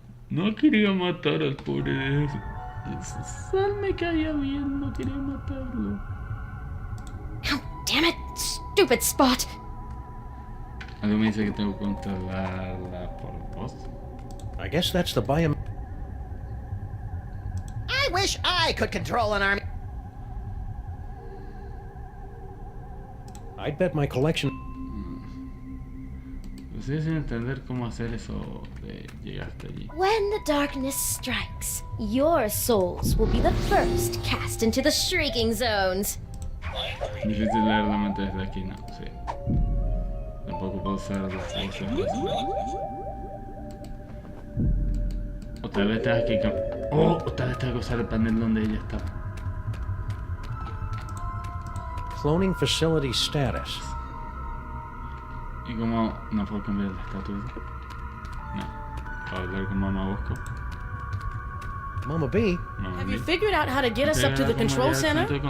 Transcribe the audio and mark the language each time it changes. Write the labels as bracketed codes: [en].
[es] No quería matar al pobre. Sal me caía bien, no quería matarlo. [en] Oh, damn it! Stupid Spot! [es] Algo me dice que tengo que controlarla por voz. [en] I guess that's the biome... wish I could control an army. I'd bet my collection. [es] Estoy sin entender cómo hacer eso de llegar hasta allí. [en] When the darkness strikes, your souls will be the first cast into the shrieking zones. [es] Difícil leer la mente desde aquí, no, sí. Tampoco puedo usar las cosas. O tal vez tengas que o tal vez tenga que usar el panel donde ella estaba. [en] Cloning facility status. [es] ¿Y cómo no puedo cambiar el estatus? No. ¿Puedo hablar con Mama Bosco? [en] Mama B? Have you figured out how to get us up to the control center?